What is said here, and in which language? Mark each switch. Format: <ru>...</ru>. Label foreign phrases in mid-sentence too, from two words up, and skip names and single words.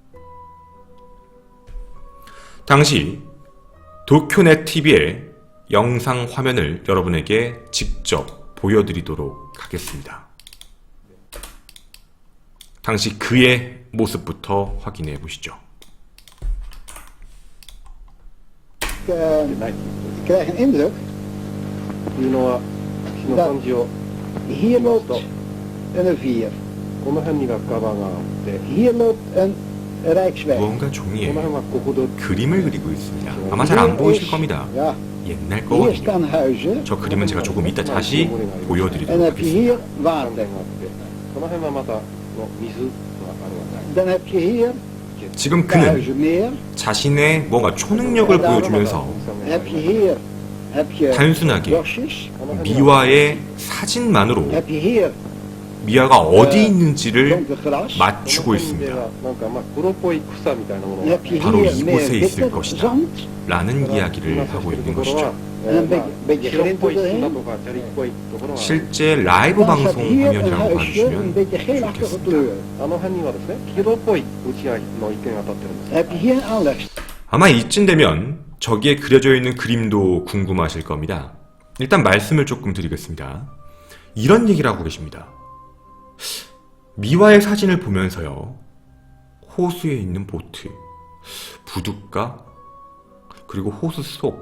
<ko>당시 도쿄넷 TV의 영상 화면을 여러분에게 직접 보여드리도록 하겠습니다. 당시 그의 모습부터 확인해 보시죠.</ko> <nl>Ik krijg een indruk dat hier loopt een rivier. Hier loopt een rijksweg.</nl> <ko>무언가 종이에 그림을 그리고 있습니다. 아마 잘 안 보이실 겁니다.</ko> <nl>Ja,</nl> <ko>옛날</ko> <nl>hier</nl> <ko>거거든요.</ko> <nl>staan huizen.</nl> <ko>저 그림은 제가 조금 이따 다시</ko> <nl>En</nl> <ko>보여드리도록</ko> <nl>dan heb je hier</nl> <ko>하겠습니다.</ko> <nl>water. Dan heb je hier</nl> <ko>지금 그는</ko> <nl>Duizend</nl> <ko>자신의 뭔가 초능력을 보여주면서</ko> <nl>heb je hier heb je</nl> <ko>단순하게</ko> <nl>bosjes.</nl> <ko>미화의 사진만으로</ko> <nl>Heb je hier</nl> <ko>미화가 어디 있는지를</ko> <nl>donker gras.</nl> <ko>맞추고 있습니다.</ko> <ja>なんかまあ黒っぽい草みたいなもの</ja> <nl>Heb je</nl> <ko>바로</ko> <nl>hier</nl> <ko>이곳에</ko> <nl>meer</nl> <ko>있을</ko> <nl>witte</nl> <ko>것이다.</ko> <nl>zand.</nl> <ko>라는 이야기를 하고 있는 것이죠.</ko> <nl>En een beetje</nl> <ja>白っ</ja> <nl>geel</nl> <ja>ぽい砂</ja> <nl>erin.</nl> <ja>とか砂利っぽいところは</ja> <ko>실제 라이브</ko> <nl>Dan staat</nl> <ko>방송</ko> <nl>hier een</nl> <ko>화면이라고</ko> <nl>huisje, een</nl> <ko>봐주시면</ko> <nl>beetje geelachtige</nl> <ko>좋겠습니다.</ko> <nl>kleur.</nl> <ja>あの辺にはですね黄色っぽい打ち合いの一点が当たってるんです</ja> <nl>Heb je hier een aanleg.</nl> <ko>아마 이쯤 되면 저기에 그려져 있는 그림도 궁금하실 겁니다. 일단 말씀을 조금 드리겠습니다. 이런 얘기를 하고 계십니다. 미화의 사진을 보면서요. 호수에 있는 보트, 부둣가, 그리고 호수 속.</ko>